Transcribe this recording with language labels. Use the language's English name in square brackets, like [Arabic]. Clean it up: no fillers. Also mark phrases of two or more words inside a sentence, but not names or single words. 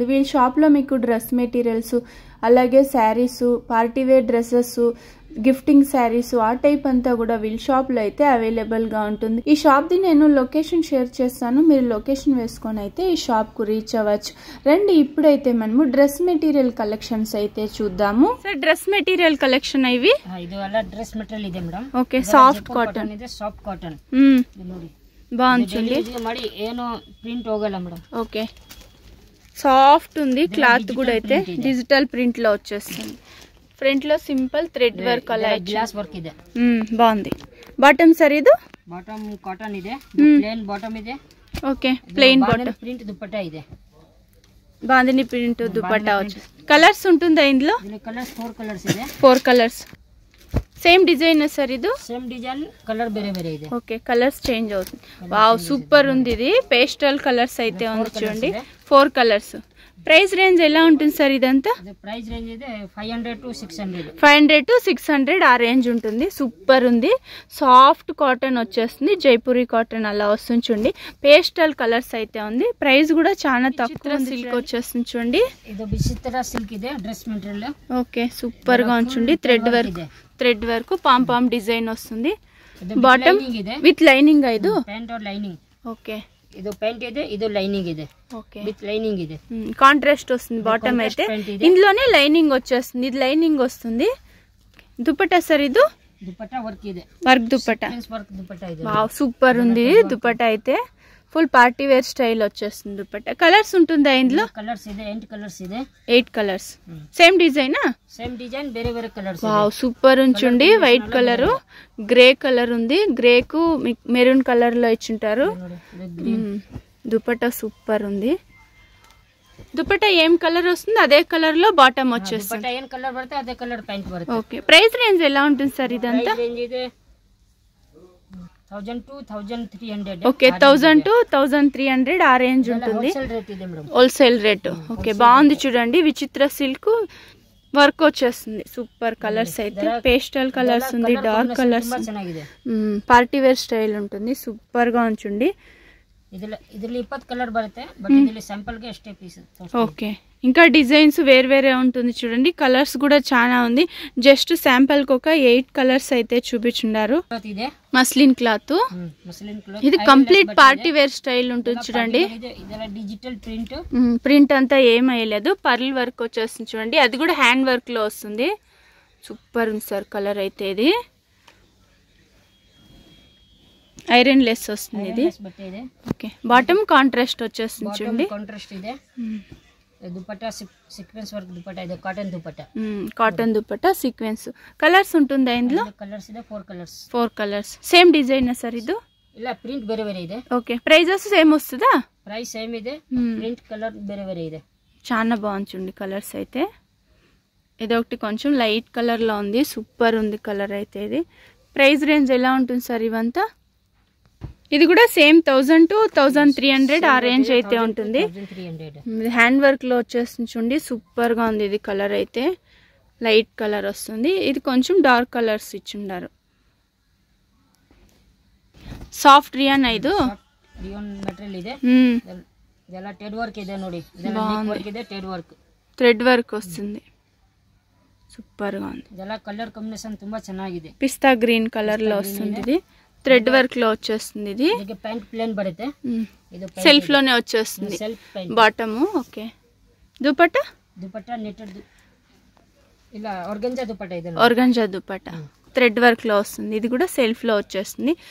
[Telugu] వీళ్ళ షాప్లో మీకు [English] dress materials [Telugu] అలాగే [English] sarees, party wear dresses, gifting sarees [Telugu] ఆ టైప్ అంతా కూడా వీళ్ళ షాప్లో అయితే అవైలబుల్గా ఉంటుంది. ఈ షాప్ది నేను [English] location share [Telugu] చేస్తాను, మీరు లొకేషన్ వేసుకొని అయితే ఈ షాప్కు రీచ్ అవ్వచ్చు. రండి ఇప్పుడైతే మనము [English] dress material collections [Telugu] అయితే చూద్దాము. [English] sir dress material collection ఇవి dress material [Kannada] ಇದೆ ಮೇಡಂ. [English] okay soft cotton [Kannada] ಇದೆ, [English] soft cotton [Kannada] ನೋಡಿ [Telugu] బాగుంది. [Kannada] ಮಾಡಿ ಏನು ಪ್ರಿಂಟ್ ಹೋಗಲ್ಲ ಮೇಡಂ. [English] okay soft [Telugu] ఉంది, క్లాత్ కూడా అయితే [English] digital print [Telugu] లో వచ్చేస్తుంది. ఫ్రంట్ లో [English] simple thread work [Telugu] అలా [English] glass work [Kannada] ಇದೆ. [Telugu] బాగుంది. [English] bottom sir [Telugu] ఇది [English] bottom cotton [Kannada] ಇದೆ, [English] plain bottom [Kannada] ಇದೆ. [English] okay plain bottom, [Kannada] ప్రింట్ దుపట్టా ಇದೆ, [Telugu] బాందిని ప్రింట్ దుపట్టా వచ్చి. కలర్స్ ఉంటుందా ఇందులో? [English] colors 4 colors [Kannada] ಇದೆ. [English] 4 colors same design sir ఇది? same design, color [Kannada] ಬೇರೆ ಬೇರೆ ಇದೆ. [English] okay colors change [Telugu] అవుతుంది. [English] wow super [Telugu] ఉంది. ఇది [English] pastel colors [Telugu] అయితే ఉంది చూడండి, [English] 4 colors. price range [Telugu] ఎలా ఉంటుంది సార్ ఇదంతా? [English] price range [Kannada] ಇದೆ 500 to 600. [Telugu] 500 to 600 ఆ రేంజ్ ఉంటుంది. సూపర్ ఉంది. [English] soft cotton [Telugu] వచ్చేస్తుంది, జైపూరి కాటన్ అలా వస్తుంది చూడండి. [English] pastel colors [Telugu] అయితే ఉంది. ప్రైస్ కూడా చాలా తక్కువ. సిల్క్ వచ్చేస్తుంది చూడండి, [Kannada] ఇది విచిత్ర సిల్క్ ಇದೆ [English] dress material. okay super [Telugu] గా ఉంచుండి. [English] thread work palm design [Telugu] వస్తుంది. [English] bottom with lining, ఇది pant or lining. [Telugu] ఓకే [Kannada] ಇದು ಪ್ಯಾಂಟ್ ಇದೆ, ಇದು ಲೈನಿಂಗ್ ಇದೆ. [Telugu] ఓకే [English] with lining [Kannada] ಇದೆ, [Telugu] కాంట్రాస్ట్ వస్తుంది. బాటమ్ అయితే ఇందులోనే లైనింగ్ వచ్చేస్తుంది, ఇది లైనింగ్ వస్తుంది. దుపట్టా సార్ ఇది? [Kannada] దుపట్టా వర్క్ ಇದೆ, [Telugu] వర్క్ దుపట్టా. [Kannada] వర్క్ దుపట్టా ಇದೆ. [English] wow super [Telugu] ఉంది దుపట్టా అయితే. [English] full party wear style [Telugu] వచ్చేస్తుంది దుపట్టా. కలర్స్ ఉంటుందా ఇందులో? [Kannada] కలర్స్ ಇದೆ, 8 కలర్స్ ಇದೆ. [English] 8 colors same design? same design, [Telugu] వేరే వేరే కలర్స్. [English] wow super [Telugu] ఉంచుండి. [English] white color, grey color [Telugu] ఉంది. గ్రేకు [English] maroon color [Telugu] లో ఇచ్చింటారు. దుపట్టా సూపర్ ఉంది. దుపట్టా ఏం కలర్ వస్తుంది అదే కలర్ లో బాటమ్ వచ్చేస్తుంది. ఏం కలర్ పడితే అదే కలర్ ప్యాంట్ పడుతుంది. [English] okay price range [Telugu] ఎలా ఉంటుంది సార్ ఇదంతా? [Kannada] రేంజ్ ಇದೆ 1000 to 1300. [Telugu] ఓకే 1000 to 1300 ఆ రేంజ్ ఉంటుంది. [English] wholesale rate [Kannada] ಇದೆ మేడం, [English] wholesale rate. okay [Telugu] బాగుంది చూడండి. విచిత్ర [English] silk work [Telugu] వచ్చేస్తుంది. [English] super colors [Telugu] అయితే, [English] pastel colors [Telugu] ఉంది, [English] dark colors, party wear style [Telugu] ఉంటుంది. సూపర్ గా ఉంచుండి. [Kannada] ಇದರಲ್ಲಿ 20 కలర్ ಬರುತ್ತೆ, బట్ ಇದರಲ್ಲಿ ಸ್ಯಾಂಪಲ್ ಗೆ ಅಷ್ಟೇ పీస్. [Telugu] ఓకే ఇంకా డిజైన్స్ వేరే ఉంటుంది చూడండి. కలర్స్ కూడా చాలా ఉంది. [English] just sample [Telugu] కి ఒక 8 కలర్స్ అయితే చూపించున్నారు. [English] muslin cloth, [Telugu] ఇది [English] complete party wear style [Telugu] ఉంటుంది చూడండి. డిజిటల్ ప్రింట్ అంతా ఏం అయ్యలేదు, [English] pearl work [Telugu] వచ్చేస్తుంది చూడండి. అది కూడా [English] hand work [Telugu] లో వస్తుంది. సూపర్ ఉంది సార్ కలర్ అయితే. ఇది [English] iron less [Telugu] వస్తుంది ఇది. [English] okay bottom contrast [Telugu] వచ్చేస్తుంది చూడండి. [Kannada] కాంట్రాస్ట్ ಇದೆ. దుపట్టా [English] sequence work [Kannada] దుపట్టా ಇದೆ, కాటన్ దుపట్టా. [Telugu] కాటన్ దుపట్టా సీక్వెన్స్. కలర్స్ ఉంటుందా ఇందులో? [Kannada] కలర్స్ ಇದೆ 4 కలర్స్. [English] 4 colors same design sir ఇది? [Kannada] ಇಲ್ಲ ಪ್ರಿಂಟ್ ಬೇರೆ ಬೇರೆ ಇದೆ. [English] okay prices same [Telugu] వస్తుందా? [English] price same [Kannada] ಇದೆ, [English] print color [Kannada] ಬೇರೆ ಬೇರೆ ಇದೆ. [Telugu] చాలా బాగుంది చూడండి కలర్స్ అయితే. ఇది ఒకటి కొంచెం [English] light color [Telugu] లో ఉంది. సూపర్ ఉంది కలర్ అయితే. ఇది [English] price range [Telugu] ఎలా ఉంటుంది సార్ ఇవంతా? ఇది కూడా సేమ్ 1000 to 1300 ఆ రేంజ్ అయితే ఉంటుంది. [English] hand work [Telugu] లో వచ్చేస్తుంది చూడండి. సూపర్ గా ఉంది ఇది కలర్ అయితే. [English] light color [Telugu] వస్తుంది. ఇది కొంచెం [English] dark colors [Telugu] ఇచ్చిండారు. [English] soft rayon ఇది rayon material [Kannada] ಇದೆ. ಇದೆಲ್ಲ [English] thread work [Kannada] ಇದೆ ನೋಡಿ, ಇದೆಲ್ಲ [English] neck work [Kannada] ಇದೆ, [English] thread work [Telugu] వస్తుంది. సూపర్ గా ఉంది. [Kannada] ಇದೆಲ್ಲ [English] color combination [Kannada] ತುಂಬಾ ಚೆನ್ನಾಗಿದೆ. [English] pista green color [Telugu] లో వస్తుంది. ఇది [English] thread work [Telugu] లో వచ్చేస్తుంది. ఇది [English] pant plain [Telugu] పడితే సెల్ఫ్ లోనే వచ్చేస్తుంది బాటమ్. ఓకే దుపట్టా [Kannada] నెట్టెడ్ ఇలా ఆర్గంజా దుపట్టా ಇದೆ. [Telugu] ఆర్గంజా దుపట్టా [English] thread work [Telugu] లో వస్తుంది. ఇది కూడా సెల్ఫ్ లో వచ్చేస్తుంది.